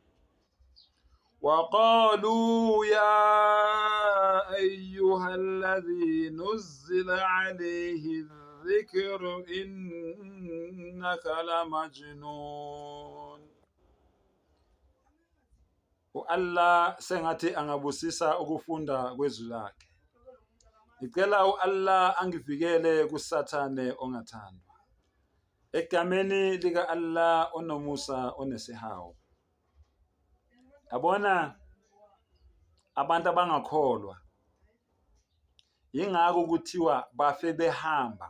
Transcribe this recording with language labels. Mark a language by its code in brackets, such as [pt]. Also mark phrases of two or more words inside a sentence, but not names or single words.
[ar] وقالوا يا أيها الذي نزل عليه الذكر إنك لمجنون. [zu] Allah sengathi angabusisa ukufunda kwezwi lakhe. Ngicela Allah angivikele kusathane ongathandwa. Egameni lika Allah onomusa onesihawu. Yabona abantu abangakholwa yingakho kuthiwa bafe behamba.